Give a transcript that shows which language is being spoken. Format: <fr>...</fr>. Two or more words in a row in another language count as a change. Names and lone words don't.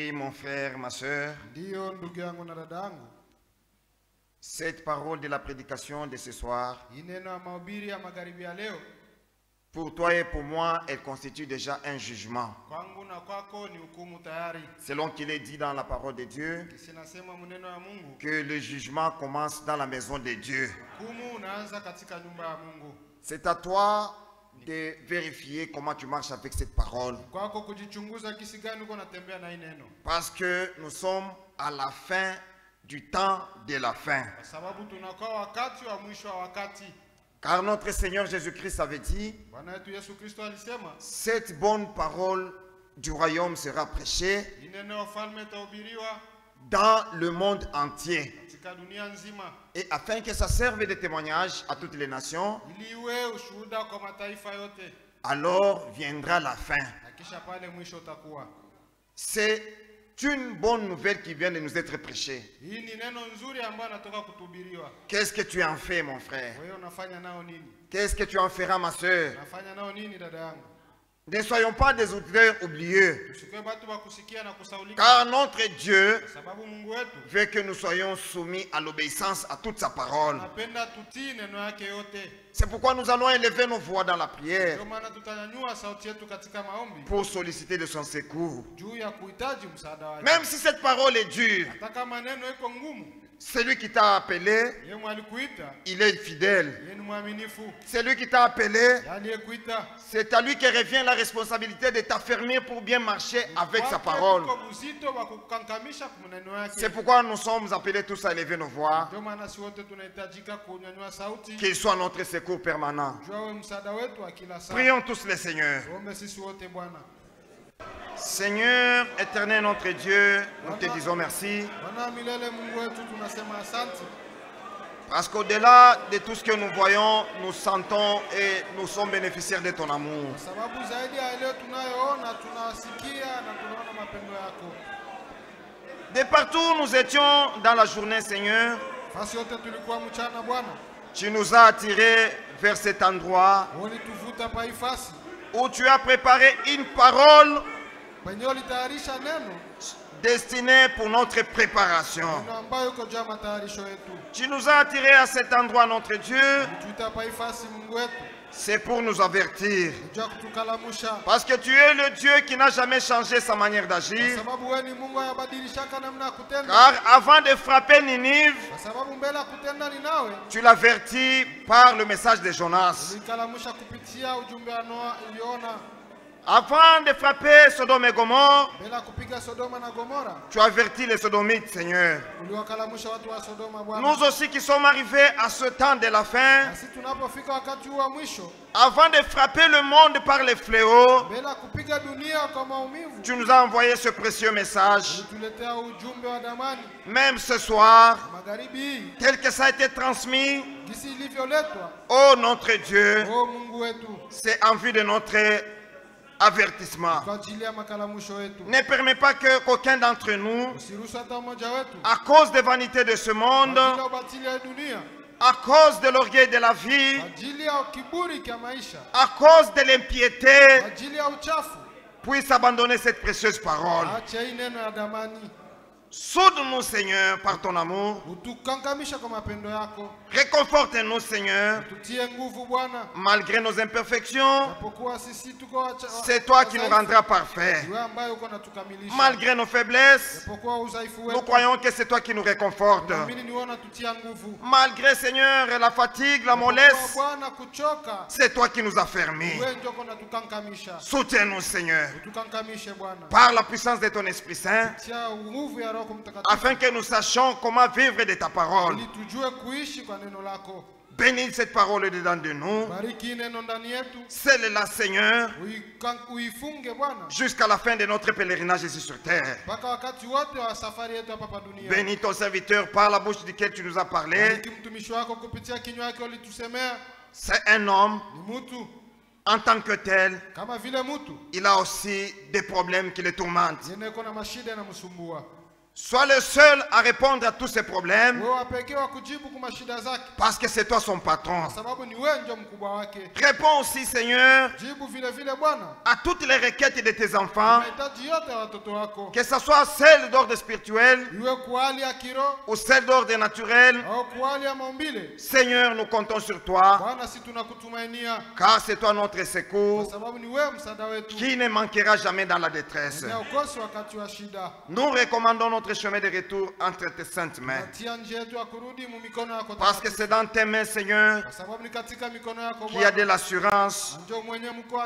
<fr>mon frère, ma soeur,</fr> <sw>Ndiyo ndugu yangu na dada yangu,</sw> <fr>cette parole de la prédication de ce soir,</fr> <sw>hii neno ya mahubiri ya magharibi ya leo,</sw> <fr>pour toi et pour moi, elle constitue déjà un jugement.</fr> <sw>kwangu na kwako ni hukumu tayari.</sw> <fr>Selon qu'il est dit dans la parole de Dieu,</fr> <sw>Sinasema maneno ya Mungu,</sw> <fr>que le jugement commence dans la maison de Dieu.</fr> <sw>hukumu unaanza katika nyumba ya Mungu.</sw> <fr>C'est à toi de vérifier comment tu marches avec cette parole.</fr> <sw>Kwako kujichunguza kisi gani uko natembea na hii neno,</sw> <fr>Parce que nous sommes à la fin du temps de la fin.</fr> <sw>kwa sababu tunakuwa wakati wa mwisho wa wakati.</sw> <fr>Car notre Seigneur Jésus-Christ avait dit,</fr> <sw>Bwana wetu Yesu Kristo alisema,</sw> <fr>cette bonne parole du royaume sera prêchée</fr> <sw>hii neno ya ufalme itahubiriwa</sw> <fr>dans le monde entier.</fr> <sw>katika dunia nzima,</sw> <fr>Et afin que ça serve de témoignage à toutes les nations,</fr> <sw>ili iwe ushuhuda kwa mataifa yote,</sw> <fr>alors viendra la fin.</fr> <sw>na kisha pale mwisho utakuwa.</sw> <fr>C'est une bonne nouvelle qui vient de nous être prêchée.</fr> <sw>Hii ni neno nzuri ambayo anatoka kutuhubiriwa.</sw> <fr>Qu'est-ce que tu en fais, mon frère?</fr> <sw>Wewe unafanya nao nini?</sw> <fr>Qu'est-ce que tu en feras, ma soeur?</fr> <sw>Unafanya nao nini dada yangu?</sw> <fr>Ne soyons pas des auditeurs oublieux,</fr> <sw>Tusikwe batu wa kusikia na kusaulika,</sw> <fr>car notre Dieu</fr> <sw>kwa sababu Mungu wetu</sw> <fr>veut que nous soyons soumis à l'obéissance à toute sa parole.</fr> <sw>anapenda tutii neno yake yote.</sw> <fr>C'est pourquoi nous allons élever nos voix dans la prière</fr> <sw>Ndio maana tutanyanyua sauti yetu katika maombi</sw> <fr>pour solliciter de son secours.</fr> <sw>juu ya kuhitaji msaada wake.</sw> <fr>Même si cette parole est dure,</fr> <sw>Hata kama neno iko ngumu,</sw> <fr>celui qui t'a appelé,</fr> <sw>yeye mwalikuita,</sw> <fr>il est fidèle.</fr> <sw>yeye ni mwaminifu.</sw> <fr>Celui qui t'a appelé,</fr> <sw>Aliyekuita,</sw> <fr>c'est à lui que revient la responsabilité de t'affermir pour bien marcher avec sa parole.</fr> <sw>Kwa uzito wa kukankamisha kwa neno yake.</sw> <fr>C'est pourquoi nous sommes appelés tous à élever nos voix,</fr> <sw>Ndio maana si wote tunahitajika kunyanyua sauti,</sw> <fr>qu'il soit notre secours permanent.</fr> <sw>juu awe msaada wetu wa kila saa.</sw> <fr>Prions tous les seigneurs.</fr> <sw>Tuombe sisi wote Bwana.</sw> <fr>Seigneur, éternel notre Dieu, nous te disons merci,</fr> <sw>Bwana milele Mungu wetu tunasema asante.</sw> <fr>parce qu'au-delà de tout ce que nous voyons, nous sentons et nous sommes bénéficiaires de ton amour.</fr> <sw>Kwa sababu zaidi ya leo tunayoona, tunasikia na tunaona mapendo yako.</sw> <fr>De partout où nous étions dans la journée, Seigneur,</fr> <sw>Fasi yote tulikuwa mchana Bwana,</sw> <fr>tu nous as attirés vers cet endroit</fr> <sw>ulituvuta pa hii fasi</sw> <fr>où tu as préparé une parole</fr> <sw>penye ulitayarisha neno,</sw> <fr>destinée pour notre préparation.</fr> <sw>neno ambayo iko juu ya matayarisho yetu.</sw> <fr>Tu nous as attirés à cet endroit, notre Dieu,</fr> <sw>Ulituita pa hii fasi Mungu wetu,</sw> <fr>c'est pour nous avertir.</fr> <sw>juu ya kutukalamusha.</sw> <fr>Parce que tu es le Dieu qui n'a jamais changé sa manière d'agir.</fr> <sw>Kwa sababu wewe ni Mungu hayabadilishaka namna ya kutenda.</sw> <fr>Car avant de frapper Ninive,</fr> <sw>Kwa sababu mbele ya kutenda ni nawe.</sw> <fr>tu l'avertis par le message de Jonas.</fr> <sw>Ulikalamusha kupitia ujumbe wa Yona.</sw> <fr>Avant de frapper Sodome et Gomorre,</fr> <sw>Mbele ya kupiga Sodoma na Gomora,</sw> <fr>tu avertis les Sodomites, Seigneur.</fr> <sw>uliwakalamusha watu wa Sodoma Bwana.</sw> <fr>Nous aussi qui sommes arrivés à ce temps de la fin,</fr> <sw>Na sisi tunapofika wakati huu wa mwisho,</sw> <fr>avant de frapper le monde par les fléaux,</fr> <sw>mbele ya kupiga dunia kwa maumivu,</sw> <fr>tu nous as envoyé ce précieux message.</fr> <sw>ulituletea ujumbe wa damani.</sw> <fr>Même ce soir,</fr> <sw>Magharibi hii,</sw> <fr>tel que ça a été transmis,</fr> <sw>gisi ilivyoletwa,</sw> <fr>ô notre Dieu,</fr> <sw>o Mungu wetu,</sw> <fr>c'est en vue de notre avertissement.</fr> <sw>kwa ajili ya makalamusho yetu.</sw> <fr>Ne permets pas que qu'aucun d'entre nous,</fr> <sw>Usiruhusu hata mmoja wetu,</sw> <fr>à cause des vanités de ce monde,</fr> <sw>kwa ajili ya ubatili ya dunia,</sw> <fr>à cause de l'orgueil de la vie,</fr> <sw>kwa ajili ya kiburi cha maisha,</sw> <fr>à cause de l'impiété,</fr> <sw>kwa ajili ya uchafu,</sw> <fr>puisse abandonner cette précieuse parole.</fr> <sw>acha hii neno ya damani.</sw> <fr>Soude-nous, Seigneur, par ton amour.</fr> <sw>Utukankamisha kwa mapendo yako.</sw> <fr>Réconforte-nous, Seigneur,</fr> <sw>Tutie nguvu Bwana.</sw> <fr>malgré nos imperfections.</fr> <sw>Japokuwa sisi tuko</sw> <fr>C'est toi qui nous rendras parfaits.</fr> <sw>wewe ambaye uko natukamilisha.</sw> <fr>Malgré nos faiblesses,</fr> <sw>Japokuwa udhaifu</sw> <fr>nous</fr> <sw>wetu,</sw> <fr>croyons que c'est toi qui nous réconfortes.</fr> <sw>naamini ni wewe unatutia nguvu.</sw> <fr>Malgré, Seigneur, la fatigue, la</fr> <sw>Japokuwa</sw> <fr>mollesse,</fr> <sw>Bwana kuchoka,</sw> <fr>c'est toi qui nous as fermis.</fr> <sw>wewe ndio uko natukankamisha.</sw> <fr>Soutiens-nous, Seigneur,</fr> <sw>Utukankamishe Bwana.</sw> <fr>par la puissance de ton Esprit Saint,</fr> <sw>Tia nguvu ya Roho Mtakatifu</sw> <fr>afin que nous sachions comment vivre de ta parole.</fr> <sw>ili tujue kuishi kwa neno lako.</sw> <fr>Bénis cette parole dedans de nous.</fr> <sw>Bariki neno ndani yetu.</sw> <fr>Scelle-la, Seigneur,</fr> <sw>Uifunge Bwana</sw> <fr>jusqu'à la fin de notre pèlerinage ici sur terre.</fr> <sw>mpaka wakati wote wa safari yetu hapa dunia.</sw> <fr>Bénis ton serviteur par la bouche duquel tu nous as parlé.</fr> <sw>Bariki mtumishi wako kupitia kinywa chake ulitusemea.</sw> <fr>C'est un homme,</fr> <sw>Ni mtu</sw> <fr>en tant que tel,</fr> <sw>kama vile mtu</sw> <fr>il a aussi des problèmes qui le tourmentent.</fr> <sw>yeye iko na mashida na msumbua.</sw> <fr>Sois le seul à répondre à tous ces problèmes.</fr> <sw>Wewe pekee wa kujibu kwa mashida zake.</sw> <fr>Parce que c'est toi son patron.</fr> <sw>Kwa sababu ni wewe ndio mkubwa wake.</sw> <fr>Réponds aussi, Seigneur,</fr> <sw>Jibu vile vile Bwana.</sw> <fr>à toutes les requêtes de tes enfants.</fr> <sw>Mahitaji yote ya watoto wako.</sw> <fr>Que ce soit celle d'ordre spirituel</fr> <sw>Iwe kwa hali ya kiroho</sw> <fr>ou celle d'ordre naturel.</fr> <sw>au kwa hali ya maumbile.</sw> <fr>Seigneur, nous comptons sur toi.</fr> <sw>Bwana, sisi tunakutumainia.</sw> <fr>Car c'est toi notre secours.</fr> <sw>Kwa sababu ni wewe msaada wetu.</sw> <fr>Qui ne manquera jamais dans la détresse.</fr> <sw>Ni ukosi wakati wa shida.</sw> <fr>Nous recommandons notre chemin de retour entre tes saintes mains.</fr> <sw>Tia njia yetu ya kurudi mu mikono yako.</sw> <fr>Parce que c'est dans tes mains, Seigneur,</fr> <sw>Kwa sababu ni katika mikono yako</sw> <fr>qu'il y a de</fr> <sw>Bwana.</sw> <fr>l'assurance</fr> <sw>Ndio mwenye mkoa</sw>